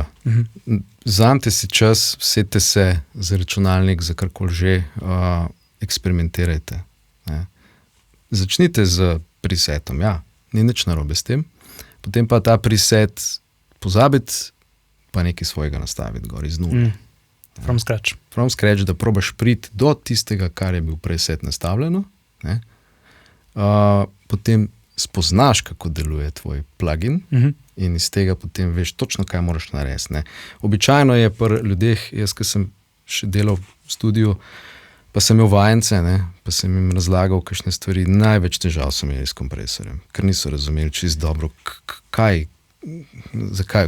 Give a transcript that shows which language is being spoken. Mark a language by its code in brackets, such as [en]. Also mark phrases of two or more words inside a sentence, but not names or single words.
[sl] Vzamite si čas, sedite se za računalnik, za karkoli že, eksperimentirajte. Ne. Začnite z presetom, ni nič narobe s tem. Potem pa ta preset pozabiti, pa nekaj svojega nastaviti gor iz nule. [en] From scratch. From scratch, [sl] da probaš priti do tistega, kar je bil preset nastavljeno. Ne. Potem spoznaš, kako deluje tvoj plugin in iz tega potem veš točno, kaj moraš narediti. Ne. Običajno je pri ljudeh, jaz, ki sem še delal v studiu, pa sem imel vajence, ne, pa sem jim razlagal kakšne stvari, največ težav sem imel s kompresorjem, ker niso razumeli čisto dobro, zakaj.